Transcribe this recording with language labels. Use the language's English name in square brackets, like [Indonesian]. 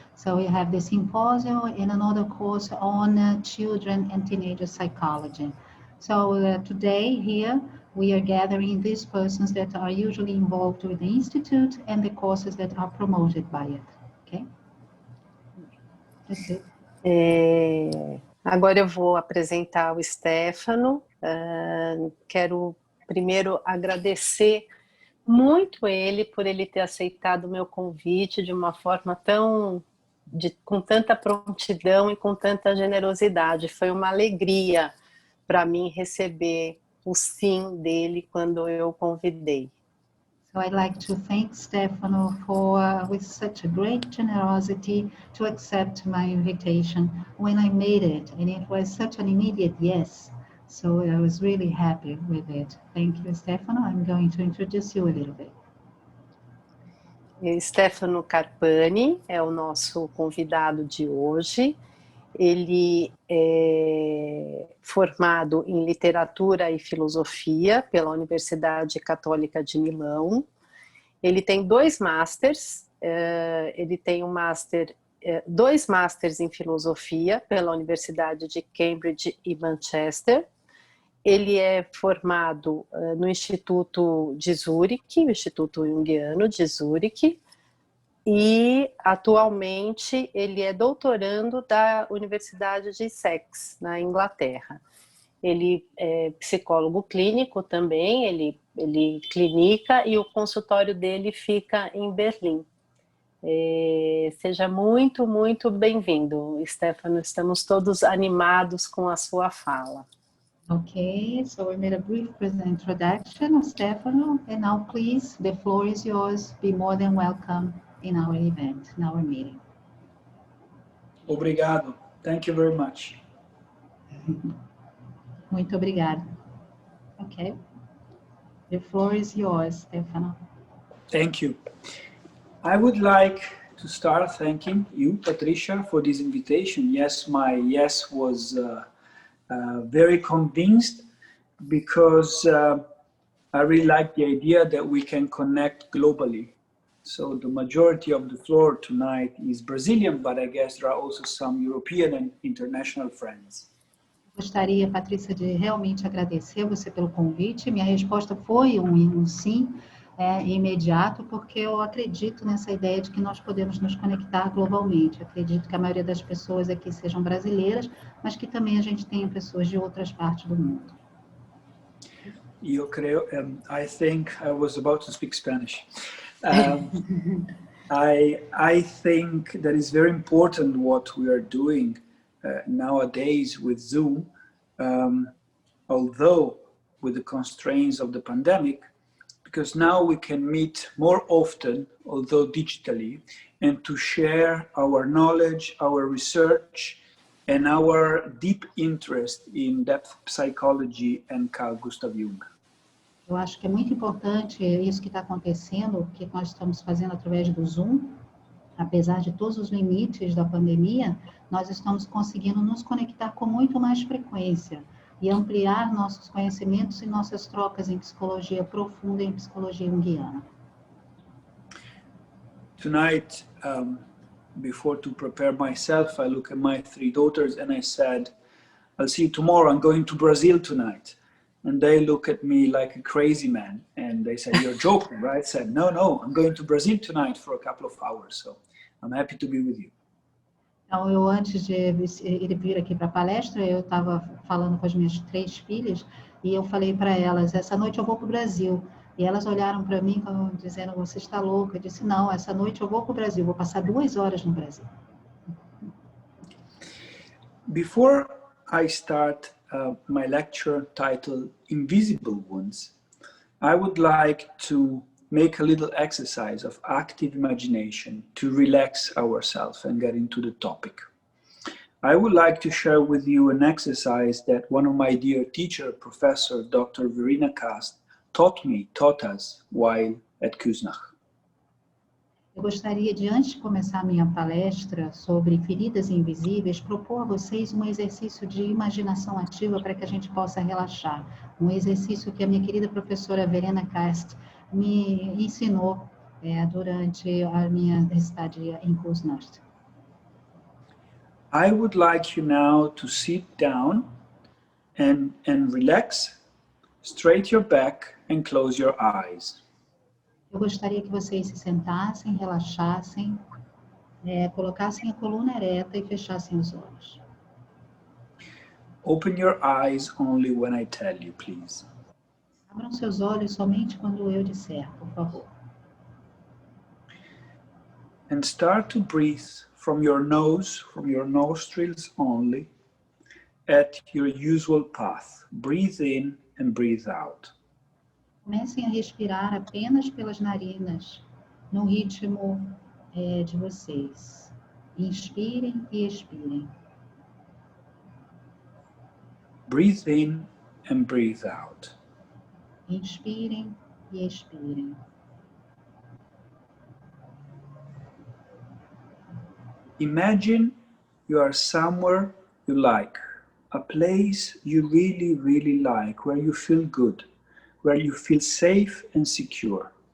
[English] So we have the symposium and another course on children and teenager psychology. So today here, we are gathering these persons that are usually involved with the Institute and the courses that are promoted by it. Okay? That's it. [Portuguese] Agora eu vou apresentar o Stefano. Quero primeiro agradecer muito ele por ele ter aceitado o meu convite de uma forma com tanta prontidão e com tanta generosidade. Foi uma alegria para mim receber o sim dele quando eu o convidei. [English] So I'd like to thank Stefano with such a great generosity to accept my invitation when I made it, and it was such an immediate yes. So I was really happy with it. Thank you, Stefano. I'm going to introduce you a little bit. [Portuguese] STEFANO CARPANI é o nosso convidado de hoje. Ele é formado em Literatura e Filosofia pela Universidade Católica de Milão. Ele tem 2 masters, ele tem um 2 masters em Filosofia pela Universidade de Cambridge e Manchester. Ele é formado no Instituto de Zurique, o Instituto Junguiano de Zurique, e atualmente ele é doutorando da Universidade de Essex, na Inglaterra. Ele é psicólogo clínico também, ele clinica e o consultório dele fica em Berlim. Seja muito, muito bem-vindo, Stefano. Estamos todos animados com a sua fala. [English] Okay, so we made a brief introduction of Stefano, and now please, the floor is yours. Be more than welcome in our event, in our meeting. [Portuguese] Obrigado. [English] Thank you very much. [Portuguese] Muito obrigado. Okay. [English] The floor is yours, Stefano. Thank you. I would like to start thanking you, Patricia, for this invitation. Yes, my yes was very convinced because I really like the idea that we can connect globally. So the majority of the floor tonight is Brazilian, but I guess there are also some European and international friends. [Portuguese] Gostaria, Patrícia, de realmente agradecer você pelo convite. Minha resposta foi um sim, imediato, porque eu acredito nessa ideia de que nós podemos nos conectar globalmente. Eu acredito que a maioria das pessoas aqui sejam brasileiras, mas que também a gente tenha pessoas de outras partes do mundo. Eu creio, [English] I think I was about to speak Spanish. I think that is very important what we are doing nowadays with Zoom, although with the constraints of the pandemic, because now we can meet more often, although digitally, and to share our knowledge, our research, and our deep interest in depth psychology and Carl Gustav Jung. [Portuguese] Eu acho que é muito importante isso que está acontecendo, o que nós estamos fazendo através do Zoom. Apesar de todos os limites da pandemia, nós estamos conseguindo nos conectar com muito mais frequência e ampliar nossos conhecimentos e nossas trocas em psicologia profunda e em psicologia junguiana. [English] Tonight, before to prepare myself, I look at my 3 daughters and I said, I'll see you tomorrow, I'm going to Brazil tonight. And they look at me like a crazy man. And they said, you're joking, right? I said, no, I'm going to Brazil tonight for a couple of hours. So I'm happy to be with you. [Portuguese] Então, eu antes de ele vir aqui para a palestra, eu estava falando com as minhas 3 filhas e eu falei para elas, essa noite eu vou para o Brasil. E elas olharam para mim dizendo, você está louca? Eu disse, não, essa noite eu vou para o Brasil, vou passar 2 horas no Brasil. [English] Before I start my lecture titled Invisible Ones, I would like to make a little exercise of active imagination to relax ourselves and get into the topic. I would like to share with you an exercise that one of my dear teacher, Professor Dr. Verena Kast, taught us while at Küsnach. [Portuguese] Eu gostaria de, antes de começar a minha palestra sobre feridas invisíveis, propor a vocês um exercício de imaginação ativa para que a gente possa relaxar. Um exercício que a minha querida professora Verena Kast me ensinou durante a minha estadia em Küsnach. [English] I would like you now to sit down and relax, straighten your back and close your eyes. [Portuguese] Eu gostaria que vocês se sentassem, relaxassem, colocassem a coluna ereta e fechassem os olhos. [English] Open your eyes only when I tell you, please. [Portuguese] Abram seus olhos somente quando eu disser, por favor. [English] And start to breathe from your nose, from your nostrils only, at your usual path. Breathe in and breathe out. [Portuguese] Comecem a respirar apenas pelas narinas, no ritmo de vocês. Inspirem e expirem. [English] Breathe in and breathe out. [Portuguese] Inspirem e expirem. [English] Imagine you are somewhere you like, a place you really, really like, where you feel good, where you feel safe and secure.